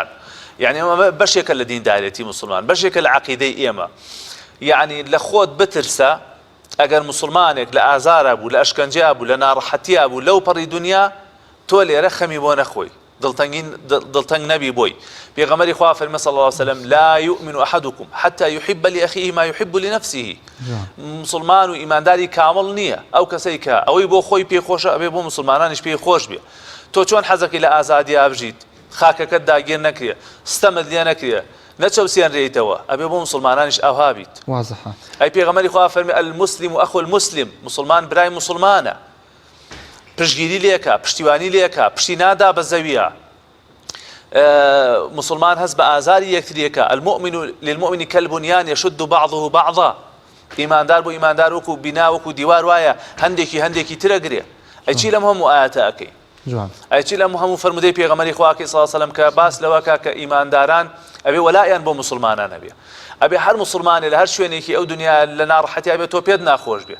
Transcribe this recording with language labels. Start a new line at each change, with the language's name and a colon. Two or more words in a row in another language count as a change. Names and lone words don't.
Central Kurdish: یعنی ئەمە بەشێکە لە دیندارێتی مسلمان، بەشێکە لە عەقیدەی ئێمە. یعنی لە خۆت بترسە ئەگەر مسلمانێک لە ئازارە بوو، لە ئەشکەنجیا بوو، لە ناڕەحەتیا بوو لەو پەڕی دنیا، تۆ لێرە خەمی بۆ نەخۆی، دڵتەنگ نەبی بۆی. پێغەمبەری خوا فەرمێ
Arabic: صلی الله عليه وسلم لا يؤمن أحدكم حتى يحب لأخيه ما يحب لنفسه.
Central Kurdish: مسلمان و ئیمانداری کامڵ نییە ئەو کەسەی کە ئەوەی بۆ خۆی پێخۆشە ئەبێ بۆ مسلمانانیش پێی خۆش بێ. تۆ چۆن حەزەکەی لە ئازادیا بژیت، خاکەکەت داگیر نەکرێ، ستەمت لێ نەکرێ، نەچەوسێنرێیتەوە، ئەبێ بۆ مسلمانانیش ئەوها بیت. وازەحە. ئەی پێغەمبەری خوا فەرمێ
Arabic: المسلم و ئەخو المسلم،
Central Kurdish: مسلمان برای مسلمانە، پشتگیری لێکە، پشتیوانی لێکە، پشتی نادا بە زەویە. مسلمان هەست بە ئازاری یەکتریەکە.
Arabic: المؤمن للمؤمن كالبنيان يشد بعضه بعضا.
Central Kurdish: ئیماندار بۆ ئیماندار وەکو بینا وەکو دیوار وایە هەندێکی ترەگرێ. ئەیچی لەم هەموو ئاەتە ئەەکەی؟ ئەیچی لەم هەموو فەرمودەی پێغەمبەری خواکەی
Arabic: صلی الله عليه وسلم
Central Kurdish: کە باس لەوەکە کە ئیمانداران ئەبێ وەلایان بۆ مسلمانان هەبێ. ئەبێ هەر مسلمانێ لە هەر شوێنێکی ئەو دنیا لە ناڕەحەتیا بێت تۆ پێت ناخۆش بێ.